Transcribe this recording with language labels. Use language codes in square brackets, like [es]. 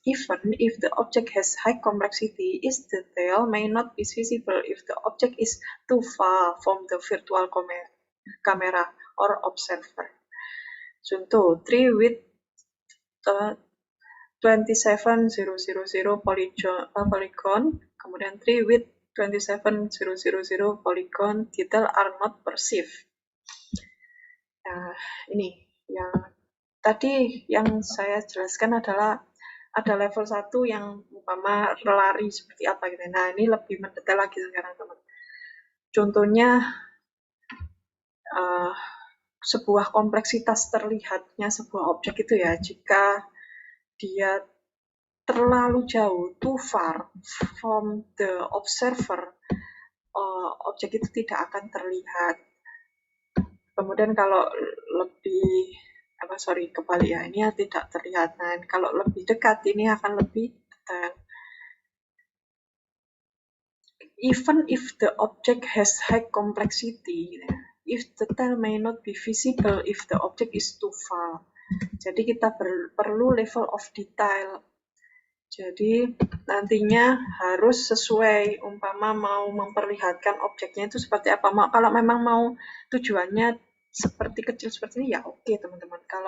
[en] Even if the object has high complexity, its detail may not be visible if the object is too far from the virtual camera or observer. Contoh, tree with 27000 polygon, kemudian tree with 27000 polygon detail are not perceived. [id] Nah, ini yang tadi yang saya jelaskan adalah ada level 1 yang umpama lari seperti apa gitu. Nah, ini lebih mendetail lagi sekarang, teman. Contohnya sebuah kompleksitas terlihatnya sebuah objek itu ya, jika dia terlalu jauh, [en] too far from the observer, [id] objek itu tidak akan terlihat. Kemudian kalau lebih kebalik ya, ini tidak terlihat. Nah, kalau lebih dekat ini akan lebih detail. [en] Even if the object has high complexity, if the detail may not be visible if the object is too far. [id] Jadi kita perlu level of detail. Jadi nantinya harus sesuai, umpama mau memperlihatkan objeknya itu seperti apa. Kalau memang mau tujuannya seperti kecil seperti ini ya oke, teman-teman.